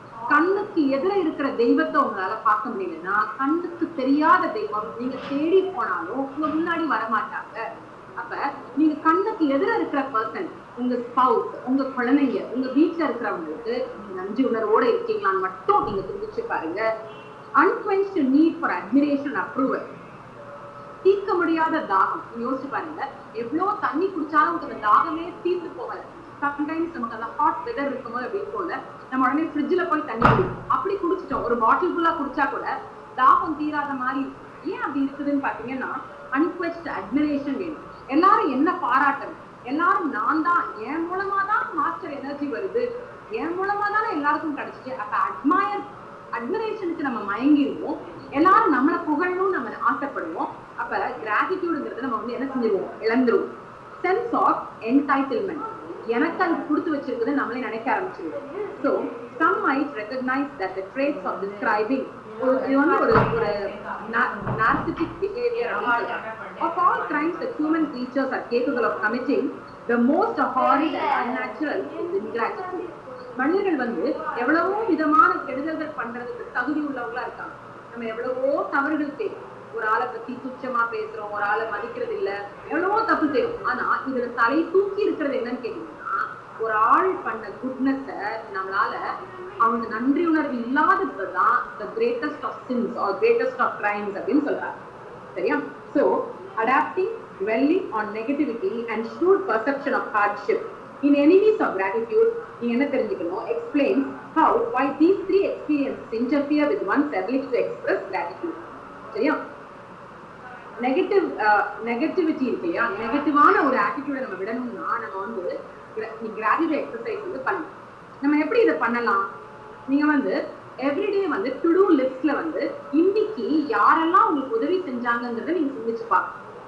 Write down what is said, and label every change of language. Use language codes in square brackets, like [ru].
[ta] கண்ணுக்கு எதிர இருக்கிற தெய்வத்தை உங்களால பார்க்க முடியலன்னா கண்ணுக்கு தெரியாத தெய்வம் நீங்க தேடி போனாலும் உங்க முன்னாடி வரமாட்டாங்க. அப்ப நீங்க கண்ணுக்கு எதிர இருக்கிற பர்சன், உங்க ஸ்பவுஸ், உங்க குழந்தைங்க, உங்க வீட்டுல இருக்கிறவங்களுக்கு நீங்க நன்றி உணர்வோட இருக்கீங்களான்னு மட்டும் நீங்க சிந்திச்சு பாருங்க. [en] unquenched need for admiration and approval. [ta] தீர்க்க முடியாத தாகம். யோசிச்சு பாருங்க, எவ்வளவு தண்ணி குடிச்சாலும் உங்களுக்கு தாகமே தீர்ந்து போகல. சம்டைம்ஸ் நமக்கு அந்த ஹாட் வெதர் இருக்கும்போது அப்படி போல நம்ம உடனே ஃப்ரிட்ஜ்ல போய் தண்ணி குடிக்கும், அப்படி குடிச்சிட்டோம், ஒரு பாட்டில் ஃபுல்லா குடிச்சா கூட தாகம் தீராத மாதிரி. ஏன் அப்படி இருக்குதுன்னு பாத்தீங்கன்னா அன்குவெஸ்ட் அட்மிரேஷன் வேணும். எல்லாரும் என்ன பாராட்டணும், எல்லாரும் நான் தான், என் மூலமா தான் மாஸ்டர் எனர்ஜி வருது, என் மூலமா தானே எல்லாருக்கும் கிடைச்சிச்சு. அப்ப அட்மிரேஷனுக்கு நம்ம மயங்கிடுவோம், எல்லாரும் நம்மளை புகழணும் நம்ம ஆசைப்படுவோம். அப்ப கிராட்டிடியூடுங்கிறது நம்ம வந்து என்ன செஞ்சிருவோம், இழந்துருவோம். சென்ஸ் ஆஃப் என்டைட்டில்மெண்ட், எனக்கு அது கொடுத்து வச்சிருக்குது நம்மளே நினைக்க ஆரம்பிச்சிருவோம். [en] so some might recognize that the traits of describing [ta] இது வந்து ஒரு [en] narcissistic behavior. Of all crimes that human creatures are capable of committing, the most horrid and unnatural is ingratitude. [ta] மனிதர்கள் வந்து எவ்வளவோ விதமான கெடுதல்கள் பண்றதுக்கு தகுதி உள்ளவங்களா இருக்காங்க. நம்ம எவ்வளவோ தவறுகள் செய்யும், ஒரு ஆளை பத்தி துச்சமா பேசுறோம், ஒரு ஆளை மதிக்கிறது இல்ல, எவ்வளவோ தப்பு செய்யும். ஆனா இதுல தலை தூக்கி இருக்கிறது என்னன்னு கேட்டீங்கன்னா, ஒரு ஆள் பண்ண குட்னஸ நம்மளால அவங்க நன்றி உணர்வு இல்லாததுதான் [en] the greatest of sins or greatest of crimes [ta] அப்படின்னு சொல்றாங்க. சரியா? [en] So adapting, dwelling on negativity and shrewd perception of hardship in enemies of gratitude, [ta] நீங்க என்ன தெரிஞ்சுக்கணும், [en] explains how why these three experiences interfere with one's ability to express gratitude. [ta] சரியா? Negativity இருக்கு இல்லையா, நெகட்டிவான ஒரு ஆட்டிடியூட நம்ம விடணும்னா நம்ம வந்து கிராட்டிடியூட் எக்ஸசைஸ் வந்து பண்ணணும். நம்ம எப்படி இதை பண்ணலாம்? நீங்க வந்து எவ்ரிடே வந்து டு டூ லிஸ்ட்ல வந்து இன்னைக்கு யாரெல்லாம் உங்களுக்கு உதவி செஞ்சாங்கிறத நீங்க சிந்திச்சு பார்க்கணும்.